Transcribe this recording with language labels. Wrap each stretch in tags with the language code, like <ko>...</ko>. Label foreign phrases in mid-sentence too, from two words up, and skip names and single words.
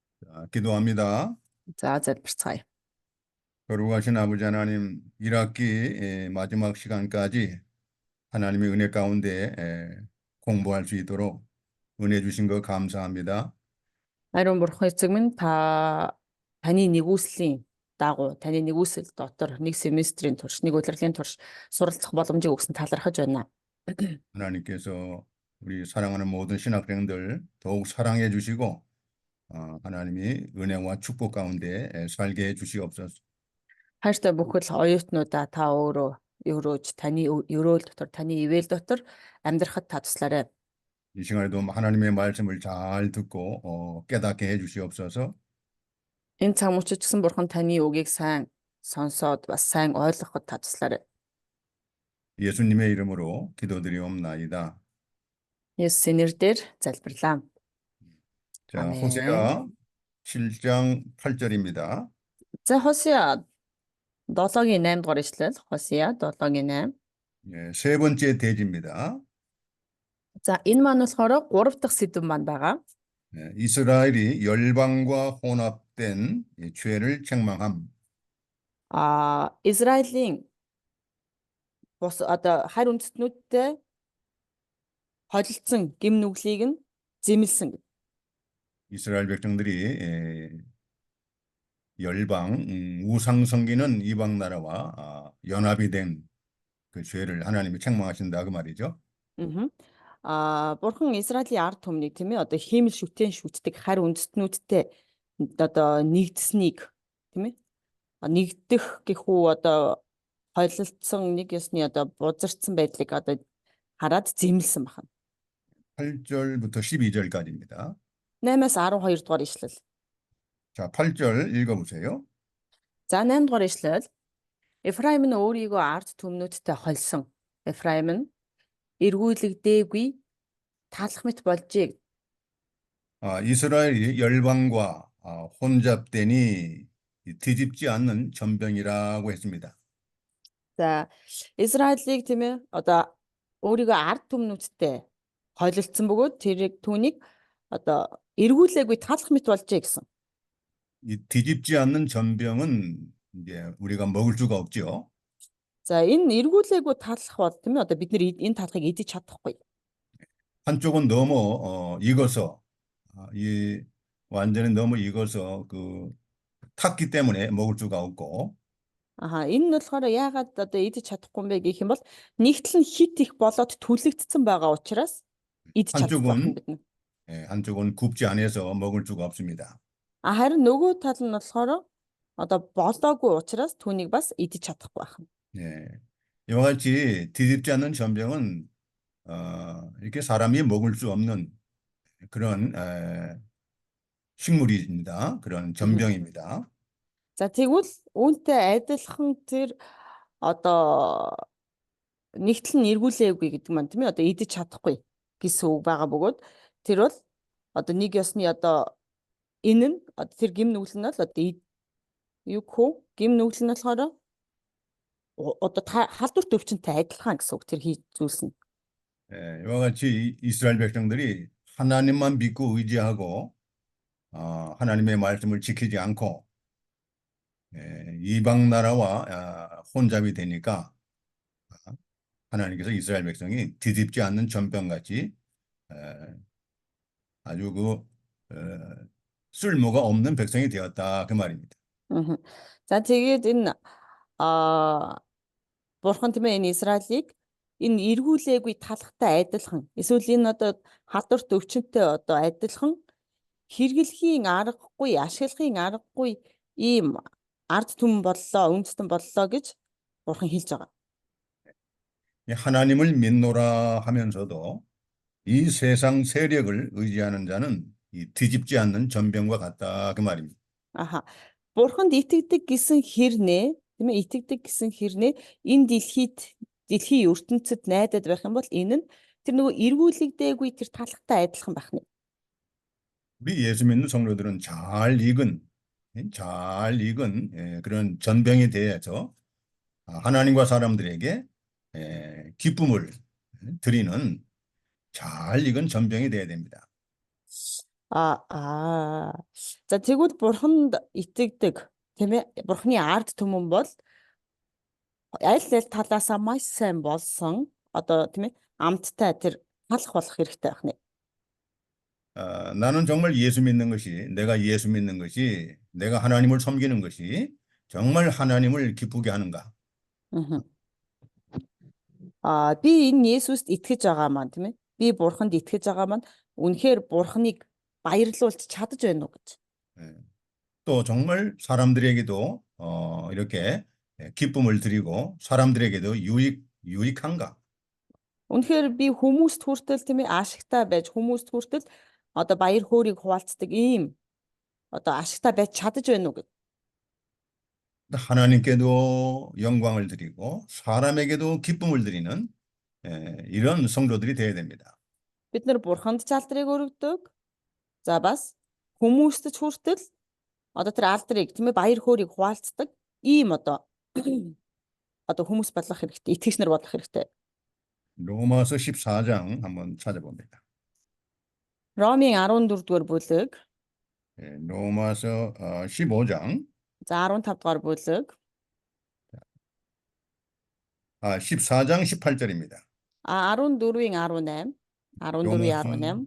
<ko>기도합니다.</ko> <mn>За залбирцгаая.</mn> <ko>거룩하신 아버지 하나님, 1학기 마지막 시간까지 하나님의 은혜 가운데 공부할 수 있도록 은혜 주신 거 감사합니다.</ko> <mn>Ариун бурхан эцэг минь таны нэгүслийн дагуу таны нэгүсэл дотор нэг семестрийн турш нэг удирдлагын турш суралцах боломжийг өгсөн талархаж байна.</mn> <ko>하나님께서 우리 사랑하는 모든 신학생들 더욱 사랑해 주시고 하나님이 은혜와 축복 가운데 살게 해 주시옵소서.</ko> <mn>Хайртай бүхэл оюутнуудаа та өөрөөж таны өрөөл дотор таны ивэл дотор амьдрахад та туслаарай.</mn> <ko>이 시간에도 하나님의 말씀을 잘 듣고 깨닫게 해 주시옵소서.</ko> <mn>Энэ цаг мөчид ч гэсэн бурхан таны үгийг сайн сонсоод бас сайн ойлгоход та туслаарай.</mn> <ko>예수님의 이름으로 기도드리옵나이다.</ko> <mn>Есүсийн нэрээр залбирлаа.</mn> <ko>자, 아멘. 호세아 7장 8절입니다.</ko> <mn>За Хосea 7-гийн 8 дугаар ишлэл. Хосea 7-гийн 8.</mn> <ko>예, 세 번째 대지입니다.</ko> <mn>За энэ маань болохоор 3 дахь сэдв маань байгаа.</mn> <ko>예, 이스라엘이 열방과 혼합된 죄를 책망함.</ko> <mn>Израилийн бус харь үндэстнүүдтэй холилдсон гим нүглийг нь зэмлсэн.</mn> <ko>이스라엘 백성들이 열방 우상 섬기는 이방 나라와 연합이 된 그 죄를 하나님이 책망하신다 그 말이죠.</ko> <mn>Бурхан Израилийн ард түмнийг тийм ээ хиймэл шүтэн шүтдэг харь үндэстнүүдтэй нэгдсэнийг тийм ээ нэгдэх гэх үү холилдсон нэг ёсны бузардсан байдлыг хараад зэмлсэн байна.</mn> <ko>8절부터 12절까지입니다.</ko> <mn>8-аас 12 дугаар ишлэл.</mn> <ko>자, 8절 읽어보세요.</ko> <mn>За 8 дугаар ишлэл. Эфраим нь өөрийгөө ард түмнүүдтэй холсон. Эфраим нь эргүүлэгдээгүй талах мэт болжээ.</mn> <ko>이스라엘이 열방과 혼잡되니 뒤집지 않는 전병이라고 했습니다.</ko> <mn>За Израилийг тийм ээ өөрийгөө ард түмнүүдтэй холилдсон бөгөөд түүнийг эргүүлээгүй талах мэт болжээ гэсэн.</mn> <ko>이 뒤집지 않는 전병은 이제 우리가 먹을 수가 없죠.</ko> <mn>За энэ эргүүлээгүй талах бол тийм ээ бид нэр энэ талахыг идэж чадахгүй.</mn> <ko>한쪽은 너무 익어서 완전히 너무 익어서 탔기 때문에 먹을 수가 없고.</ko> <mn>Энэ нь болохоор яагаад идэж чадахгүй юм бэ гэх юм бол нэгтэл нь хит их болоод түлэгдсэн байгаа учраас идэж чадахгүй бид нар.</mn> <ko>한쪽은 굽지 않아서 먹을 수가 없습니다.</ko> <mn>харин нөгөө тал нь болохоор болоогүй учраас түүнийг бас идэж чадахгүй байна.</mn> <ko>예. 이와 같이 뒤집지 않는 전병은 이렇게 사람이 먹을 수 없는 그런 식물입니다. 그런 전병입니다.</ko> <mn>За тэгвэл үүнтэй адилхан тэр нэгтэл нь эргүүлээгүй гэдэг маань тийм ээ идэж чадахгүй гэсэн үг байгаа бөгөөд тэр бол нэг ёсны энэ нь тэр гим нүгэл нь бол гим нүгэл нь болохоор халдварт өвчнөд адилхан гэсэн үг тэр зүйлс нь.</mn> <ko>예, 이와 같이 이스라엘 백성들이 하나님만 믿고 의지하고 하나님의 말씀을 지키지 않고 이방 나라와 혼잡이 되니까 하나님께서 이스라엘 백성이 뒤집지 않는 전병같이 아주 쓸모가 없는 백성이 되었다 그 말입니다.</ko> <mn>За тэгээд энэ бурхан тийм ээ энэ Израилийг энэ эргүүлээгүй талахтай адилхан эсвэл энэ халдварт өвчнөдтэй адилхан хэрэглэхийн аргагүй ашиглахын аргагүй ийм ард түмэн боллоо үндэстэн боллоо гэж бурхан хэлж байгаа.</mn> <ko>하나님을 믿노라 하면서도 이 세상 세력을 의지하는 자는 이 뒤집지 않는 전병과 같다 그 말입니다.</ko> <mn>Бурханд итгэдэг гэсэн хэрнээ тийм ээ итгэдэг гэсэн хэрнээ энэ дэлхийн ертөнцид найдаад байх юм бол энэ нь тэр нөгөө эргүүлэгдээгүй тэр талхтай адилхан байх нь.</mn> <ko>우리 예수 믿는 성도들은 잘 익은 그런 전병에 대해서 하나님과 사람들에게 기쁨을 드리는 잘 익은 전병이 되어야 됩니다.</ko> <mn>За тэгвэл бурханд итгэдэг тийм ээ. Бурханы ард түмэн бол аль талаасаа маш сайн болсон одоо тийм ээ амттай тэр талах болох хэрэгтэй байна.</mn> <ko>나는 정말 예수 믿는 것이, 내가 예수 믿는 것이, 내가 하나님을 섬기는 것이 정말 하나님을 기쁘게 하는가?</ko> <mn>Би энэ Есүст итгэж байгаа маань тийм ээ. Би бурханд итгэж байгаа маань үнэхээр бурханыг баярлуулж чадаж байна уу гэж.</mn> <ko>예. 또 정말 사람들에게도 이렇게 기쁨을 드리고 사람들에게도 유익한가?</ko> <mn>Үнэхээр би хүмүүст хүртэл тийм ээ ашигтай байж хүмүүст хүртэл одоо баяр хөөргийг хуваалцдаг ийм одоо ашигтай байж чадаж байна уу гэж.</mn> <ko>하나님께도 영광을 드리고 사람에게도 기쁨을 드리는 이런 성도들이 되어야 됩니다.</ko> <mn>Бид нар бурханд чалдрыг өргөдөг. За бас хүмүүст ч хүртэл одоо тэр алдрыг тийм ээ баяр хөөргийг хуваалцдаг ийм одоо одоо хүмүүс болох хэрэгтэй. Итгэгч нар болох хэрэгтэй.</mn> <ko>로마서 14장 한번 찾아봅니다.</ko> <mn>Ромын 14-р бүлэг,</mn> <ko>로마서 15장,</ko> <mn>за 15-р бүлэг,</mn> <ko>14장 18절입니다.</ko> <mn>14-ийн 18, 14-ийн 18,</mn>